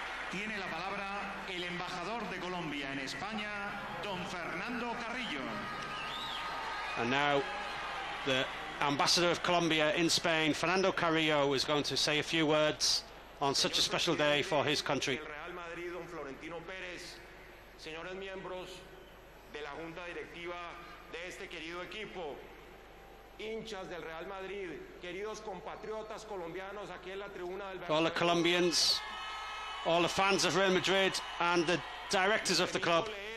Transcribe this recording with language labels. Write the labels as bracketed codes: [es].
[es] Tiene la palabra el embajador de Colombia en España, don Fernando Carrillo. [en] And now the ambassador of Colombia in Spain, Fernando Carrillo, is going to say a few words on such a special day for his country. [es] Real Madrid, don Florentino Pérez, señores miembros de la junta directiva de este querido equipo, hinchas del Real Madrid, queridos compatriotas colombianos aquí en la tribuna del [en] all the Colombians, all the fans of Real Madrid and the directors of the club.